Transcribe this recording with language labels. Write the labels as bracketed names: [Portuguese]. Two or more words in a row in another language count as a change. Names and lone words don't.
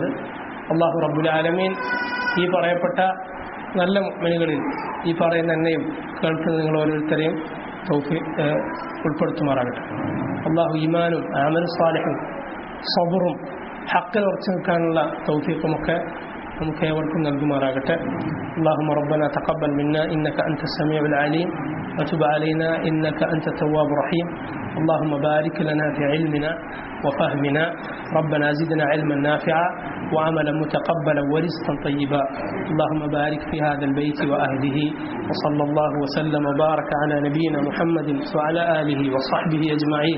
[Arabic] الله رب العالمين [Malayalam] ഈ പറയപ്പെട്ട നല്ല മുഅ്മിനുകളിൽ ഈ പറയുന്ന എന്നെയും കേൾക്കുന്ന നിങ്ങൾ ഓരോരുത്തരെയും ഉൾപ്പെടുത്തുമാറാകട്ടെ. അല്ലാഹു ഈമാനും അമലും സാലിഹും സബറും ഹഖിൽ ഉറച്ചു നിൽക്കാനുള്ള തൗഫീഖുമൊക്കെ നമുക്ക് ഏവർക്കും നൽകുമാറാകട്ടെ. [Arabic] اللهم ربنا تقبل منا إنك أنت السميع العليم وتب علينا إنك أنت التواب الرحيم. اللهم بارك لنا في علمنا وفهمنا. ربنا زدنا علما نافعا وعملا متقبلا ورزقا طيبا. اللهم بارك في هذا البيت وأهله. وصلى الله وسلم وبارك على نبينا محمد وعلى آله وصحبه أجمعين.